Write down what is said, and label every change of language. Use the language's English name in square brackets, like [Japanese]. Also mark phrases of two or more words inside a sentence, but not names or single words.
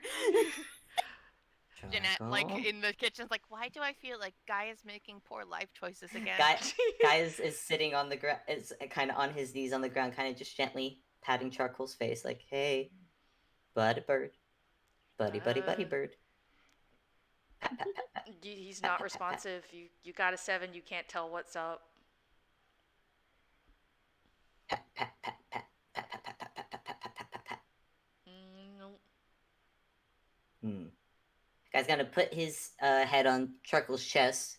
[English] Jeanette, like Charcoal. in the kitchen's like, why do I feel like Guy is making poor life choices again? Guy is sitting on the ground, is kind of on his knees on the ground, kind of just gently patting Charcoal's face, like, "Hey, buddy bird, buddy bird." Pat, pat, pat, pat, He's pat, not pat, pat, pat. responsive. You got a 7. You can't tell what's up. Pat, pat, pat, pat, pat, pat, pat, pat, pat, pat, pat, pat, pat, pat. Nope. Guy's gonna put his head on Charcoal's chest.